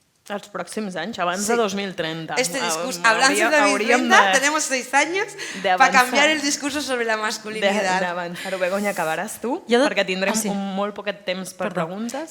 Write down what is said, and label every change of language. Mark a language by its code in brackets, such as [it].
[ca] els pròxims anys, abans de 2030. [es] Este discurso, [ca] abans de 2030, [es] tenemos 6 años para cambiar el discurso sobre la masculinidad. [ca] D'avançar-ho. Begoña, acabaràs tu, perquè tindrem molt poquet temps per preguntes.